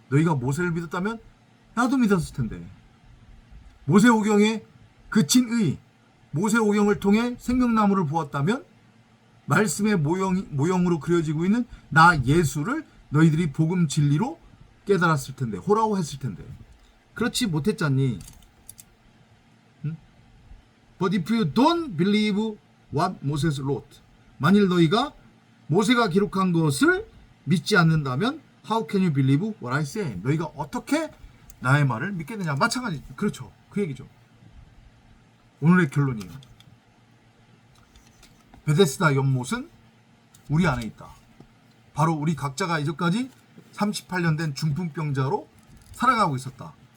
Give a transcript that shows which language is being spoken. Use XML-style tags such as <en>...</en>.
<ko>너희가 모세를 믿었다면 나도 믿었을 텐데. 모세오경의 그 진의, 모세오경을 통해 생명나무를 보았다면 말씀의 모형으로 그려지고 있는 나 예수를 너희들이 복음 진리로 깨달았을 텐데, 호라호했을 텐데. 그렇지 못했잖니.</ko> <en>But if you don't believe what Moses wrote,</en> <ko>만일 너희가 모세가 기록한 것을 믿지 않는다면</ko> <en>How can you believe what I say?</en> <ko>너희가 어떻게 나의 말을 믿겠느냐. 마찬가지. 그렇죠. 그 얘기죠. 오늘의 결론이에요. 베데스다 연못은 우리 안에 있다. 바로 우리 각자가 이전까지 38년 된 중풍병자로 살아가고 있었다.</ko>